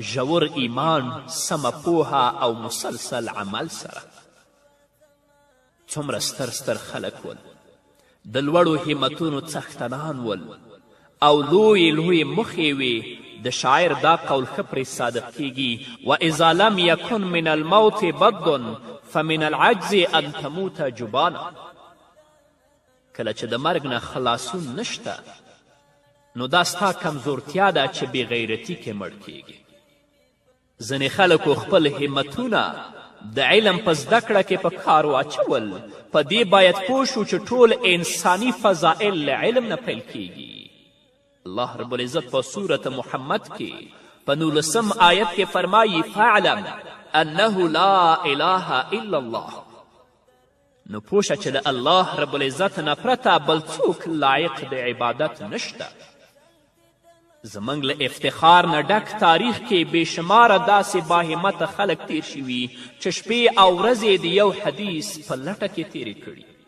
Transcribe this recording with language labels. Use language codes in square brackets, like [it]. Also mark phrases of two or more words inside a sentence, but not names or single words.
[ps] ژور ایمان، سمه پوهه او مسلسل عمل سره. څومره ستر خلک ول، د لوړو همتونو څښتنان ول او لویې موخې وې. د شاعر دا قول ښه پرې صادق کیږي: [ar] و اذا لم یکن من الموت بد فمن العجز ان تموت جبانا. [ps] کله چې د مرګ نه خلاصون نشته نو دا ستا کمزورتیا ده چې بېغیرتي کې مړ کیږي. ځینې خلکو خپل همتونه د علم په زده کړه کې په کار واچول. په دې باید پوه شو چې ټول انساني فضائل له علم نه پیل کیږي. الله رب العزت په سورت محمد کې په 19 آیت کې فرمایي: [ar] فاعلم انه لا اله الا الله. [ps] نو پوشه چې د الله رب العزت نه پرته بل څوک لایق د عبادت نشته. زموږ له افتخار نه ډک تاریخ کې بېشماره داسې باهمته خلک تیر شوي چې شپې او ورځې د یو حدیث په لټه کې تیرې کړي.